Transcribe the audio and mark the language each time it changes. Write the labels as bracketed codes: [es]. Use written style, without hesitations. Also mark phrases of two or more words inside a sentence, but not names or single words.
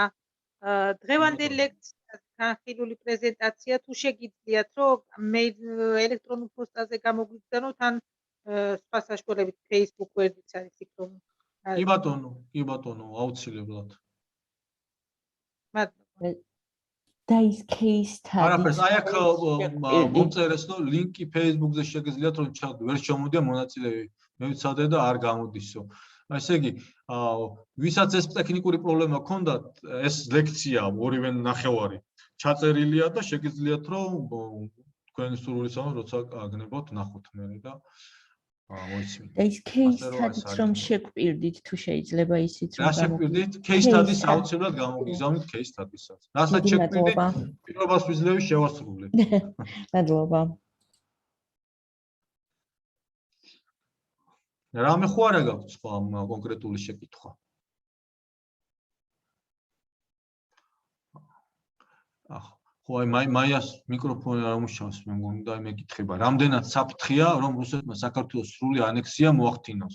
[ka] დღევანდელ ლექციას განხილული პრეზენტაცია თუ შეგიძლიათ რომ ელექტრონულ პოსტაზე გამოგვიგზავნოთ ან სხვა საშუალებით Facebook გვერდიც არის იქ რომ კი ბატონო, აუცილებლად. მადლობა. და ის [en] case study. [ka] არაფერს, აი აქ მომწერეს რომ ლინკი Facebook-ზე შეგიძლიათ რომ ვერ შემოდია მონაწილეები. მე ვიცადე და არ გამოდისო. ესე იგი, ვისაც ეს ტექნიკური პრობლემა ჰქონდათ, ეს ლექცია ორივე ნახევარი ჩაწერილია და შეგიძლიათ რომ თქვენი სურვილისამებრ როცა აგნებოთ ნახოთ მე და მოიცვით. და ის [en] case study [ka] რომ შეგვპირდით თუ შეიძლება ისიც რა შეგვპირდით? [en] Case study- [ka] ს აუცილებლად გამოგიგზავნით [en] case study- [ka] საც. რასაც შეგვპირდით, პირობას ვიძლევი შევასრულებ. მადლობა. რამე ხო არა გაქვს სხვა კონკრეტული შეკითხვა? ხო, აი მაიას მიკროფონი არ მუშაობს, მე მგონი და მეკითხება, რამდენად საფრთხეა, რომ რუსეთმა საქართველოს სრული ანექსია მოახდინოს.